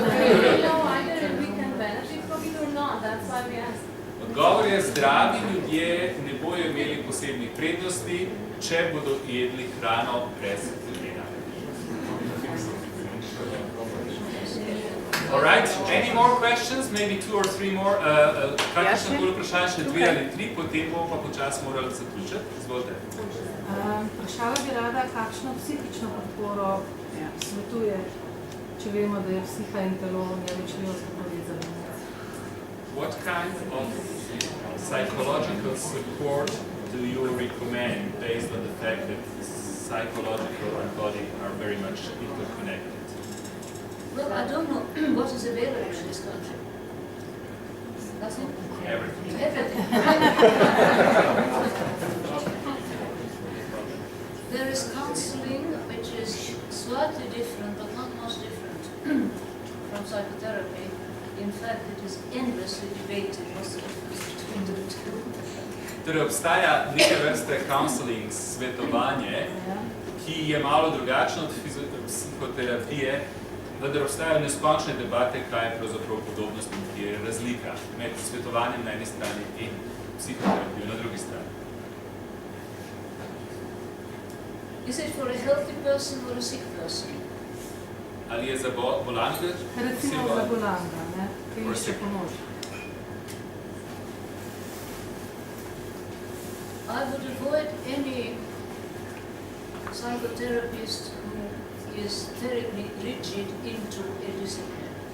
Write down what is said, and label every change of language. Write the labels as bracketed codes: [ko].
[en] We don't know either if we can benefit from it or not. That's why we ask. [sl] Odgovor je, zdravi ljudje ne bojo imeli posebnih prednosti, če bodo jedli hrano brez glutena. [en] Alright, any more questions? Maybe 2 or 3 more? [sl] Kakšno koli vprašanje, še 2 ali 3, potem bomo pa počasi morali zaključiti. Izvolite. Vprašala bi rada, kakšno psihično podporo svetuje, če vemo, da je psiha in telo neločljivo povezani. [en] What kind of psychological support do you recommend based on the fact that psychological and body are very much interconnected? Well, I don't know what is available in this country. Nothing? Everything. Everything. There is counseling which is slightly different, but not much different from psychotherapy. In fact, it is endlessly debated what's the difference between the two. [sl] Torej obstaja neke vrste counseling, svetovanje, ki je malo drugačno od psihoterapije, vendar obstajajo neskončne debate, kaj je pravzaprav podobnost in kje je razlika med svetovanjem na eni strani in psihoterapijo na drugi strani. [en] Is it for a healthy person or a sick person? [sl] Ali je za bolanga? Recimo za bolanga, ki išče pomoč. [en] I would avoid any psychotherapist who is terribly rigid into a discipline.